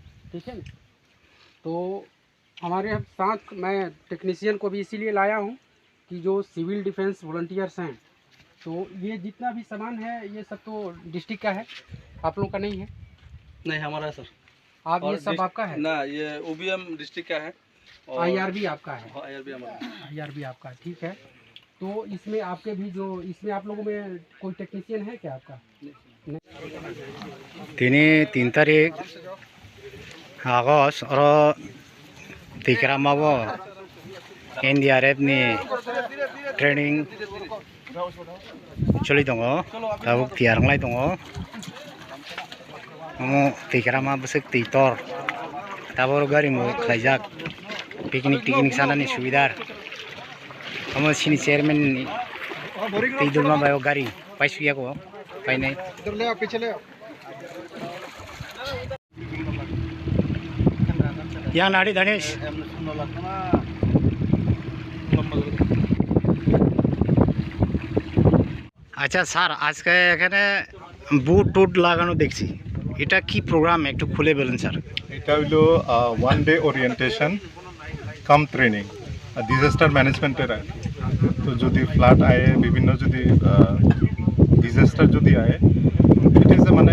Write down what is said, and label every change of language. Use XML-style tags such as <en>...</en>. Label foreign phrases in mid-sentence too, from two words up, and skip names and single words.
<hi>ठीक है, तो हमारे साथ मैं टेक्नीशियन को भी इसीलिए लाया हूँ कि जो</hi> <en>civil defence volunteers</en> <hi>हैं, तो ये जितना भी सामान है ये सब तो डिस्ट्रिक्ट का है, आप लोग का नहीं है? नहीं हमारा सर। आप ये सब आपका है ना? ये OBM डिस्ट्रिक्ट का है और IRB आपका है। IRB हमारा IRB आपका, ठीक है। तो इसमें आपके भी जो इसमें आप लोगों में कोई टेक्नीशियन है क्या आपका?</hi> <trp>तिनी 3 तारिख आगस्ट और तिक्रामाबो NDRF नि ट्रेनिंग चलि दङ दाबो तियारलाय दङ मो तिक्रामा बसक तितर दाबो गारि मो खायजाक पिकनिक सानानि सुबिदार हम सिनि चेयरमैन नि तिदुमा बायो गारि पाइसुयाको पाइनाय</trp> <hi>इधर ले आओ, पीछे ले आओ। यहाँ नाड़ी धनेश अच्छा सर आज के</hi> <bn>এখানে বুট টুট লাগানো দেখছি এটা কি প্রোগ্রাম একটু খুলে বলেন স্যার এটা হলো</bn> <en>1 day orientation cum training disaster management's</en> <bn>তো যদি ফ্লাড আয়ে বিভিন্ন যদি ডিজাস্টার যদি আয়ে</bn> <en>it is</en> <bn>মানে</bn>